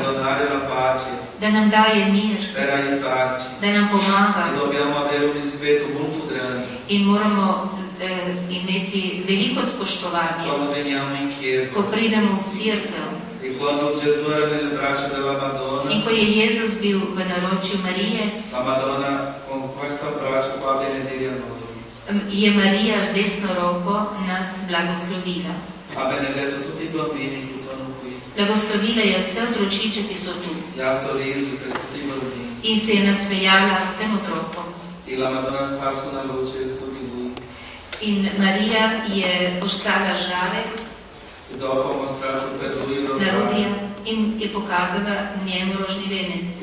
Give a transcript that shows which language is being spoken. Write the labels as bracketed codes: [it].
[it] donare la pace, [sl] da nam daje mir, [it] per aiutarci. [sl] da nam [it] E [sl] pomaga [it] dobbiamo avere un rispetto molto grande [sl] in moramo imeti veliko spoštovanje, [it] quando veniamo in chiesa. [sl] ko pridemo v cerkev. [it] E quando Gesù era nelle braccia della [sl] In [it] Madonna, [sl] ko je Jezus bil v naročju Marije, [it] la Madonna con questo braccio qua benedire a noi. [sl] je Marija z desno roko nas blagoslovila. [it] Ha benedetto tutti i bambini che sono qui. [sl] Blagoslovila je vse otročiče, ki so tu, [it] E ha sorriso per tutti i bambini. [sl] in se je nasmejala vsem otrokom. [it] E la Madonna ha sparso una luce su di lui. [sl] In Marija je poštala žarek [it] E dopo ha mostrato per lui il [sl] na [it] rosario. [sl] Rudija in je pokazala njemu rožni venec.